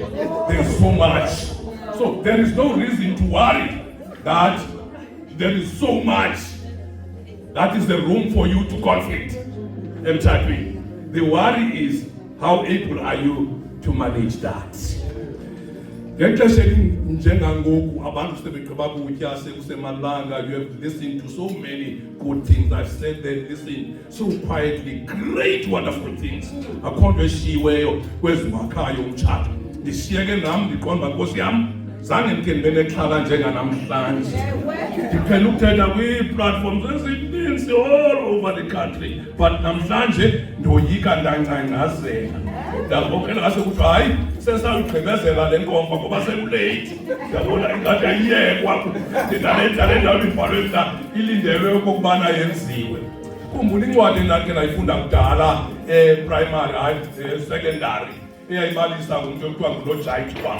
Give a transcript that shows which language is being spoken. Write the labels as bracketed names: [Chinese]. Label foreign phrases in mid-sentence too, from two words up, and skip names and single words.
[English] There's so much, so there is no reason to worry that there is so much that is the room for you to conflict emtshadweni. The worry is how able are you to manage that? [Xhosa] Ngexesha njengangoku abantu sebegqiba kutya sekusemalanga, [English] you have listened to so many good things. I've said that, listen so quietly, great wonderful things. [Xhosa] Akho nto eshiyiweyo kwezimakhayo umtshato. Ndishiyeke nam ndiqonda Nkosi yam zange ndike ndibe nexhala njenganamhlanje. Ndiphela ukuthetha kwii-platforms ezininzi [English] all over the country, [Xhosa] but namhlanje ndoyika ndancangcazela. Ndabokela ngase kuthiwa hayi sesawugqibezela le nkomfa ngoba sekulate. Ndabona ingathi ayiyekwa ndinale ndawo ibhalwe mna ilindelwe okokubana yenziwe. Khumbula incwadi endakhe ndayifunda kudala primary hayi secondary eyayibalisa ngumntu ekuthiwa nguLojayi Twam.